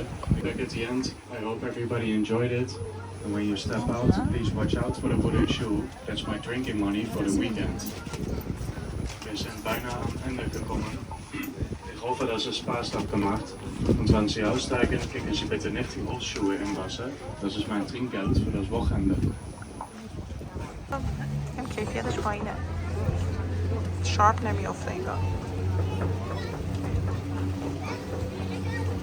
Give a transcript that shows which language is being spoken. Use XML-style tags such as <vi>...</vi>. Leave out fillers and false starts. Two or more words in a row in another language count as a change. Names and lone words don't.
<en>Back at the end, I hope everybody enjoyed it. And when you step out, please watch out for the wooden shoe. That's my drinking money for the weekend.</en> <de>Wir sind bijna am Ende gekommen. Ich hoffe, dass es Spaß hat gemacht. Und wenn Sie aussteigen, klicken Sie bitte nicht die Holzschuhe im Wasser. Das ist mein Trinkgeld für das Wochenende.</de> <fa>کیفیتش پایینه شارپ نمیافته انگار</fa>